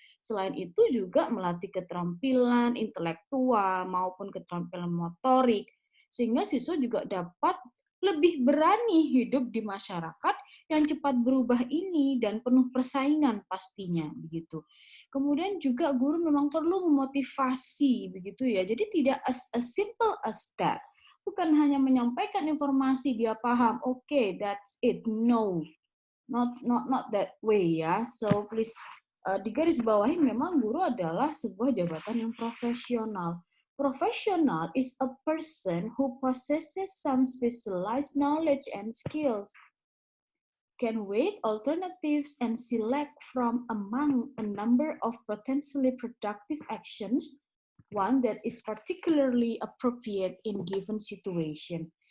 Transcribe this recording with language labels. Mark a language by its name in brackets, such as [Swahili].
[Indonesian] Selain itu juga melatih keterampilan intelektual maupun keterampilan motorik, sehingga siswa juga dapat lebih berani hidup di masyarakat yang cepat berubah ini dan penuh persaingan pastinya begitu. Kemudian juga guru memang perlu memotivasi begitu ya. Jadi tidak [English] as simple as that. [Indonesian] Bukan hanya menyampaikan informasi dia paham, oke, okay, [English] that's it. No, not that way ya. [Indonesian] So please digarisbawahi memang guru adalah sebuah jabatan yang profesional. [English] Professional is a person who possesses some specialized knowledge and skills, can weigh alternatives and select from among a number of potentially productive actions one that is particularly appropriate in given situation.